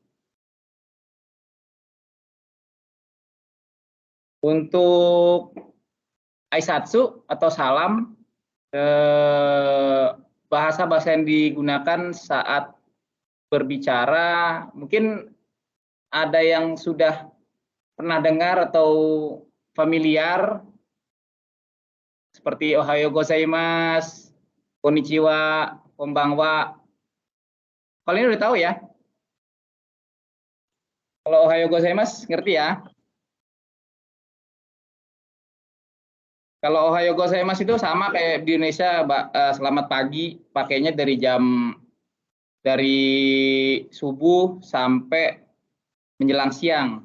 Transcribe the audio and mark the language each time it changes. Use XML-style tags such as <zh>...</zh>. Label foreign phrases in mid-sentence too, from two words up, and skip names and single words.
<id>Untuk Aisatsu atau salam, bahasa-bahasa yang digunakan saat berbicara, mungkin ada yang sudah pernah dengar atau familiar, seperti</id> <ja>おはようございます、こんにちは、こんばんは.</ja> <id>Kalau ini udah tahu ya? Kalau</id> <ja>おはようございます,</ja> <id>ngerti ya? Kalau</id> <ja>おはようございます</ja> <id>itu sama kayak di Indonesia, selamat pagi, pakainya dari subuh sampai menjelang siang.</id>